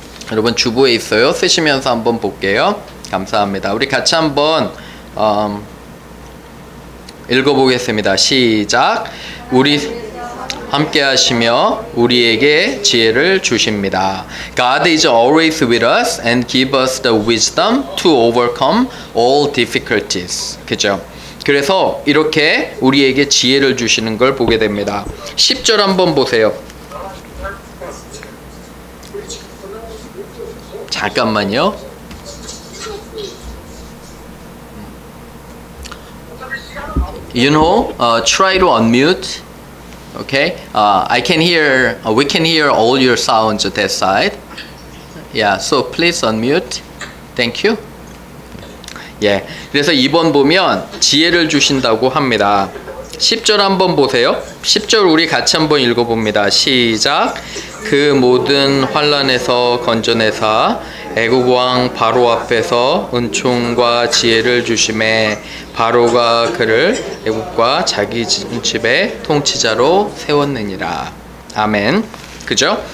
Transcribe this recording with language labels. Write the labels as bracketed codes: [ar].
[ko] 여러분 주보에 있어요. 쓰시면서 한번 볼게요. 감사합니다. 우리 같이 한번 읽어보겠습니다. 시작. 우리 함께 하시며 우리에게 지혜를 주십니다. [en] God is always with us and give us the wisdom to overcome all difficulties. [ko] 그죠? 그래서 이렇게 우리에게 지혜를 주시는 걸 보게 됩니다. 10절 한번 보세요. 잠깐만요. [en] You know, try to unmute. Okay, I can hear. We can hear all your sounds at that side. Yeah, so please unmute. Thank you. [ko] 예, 그래서 2번 보면 지혜를 주신다고 합니다. 10절 한번 보세요. 10절 우리 같이 한번 읽어봅니다. 시작. 그 모든 환난에서 건져내사 애국 왕 바로 앞에서 은총과 지혜를 주심에 바로가 그를 애국과 자기 집의 통치자로 세웠느니라. 아멘. 그죠?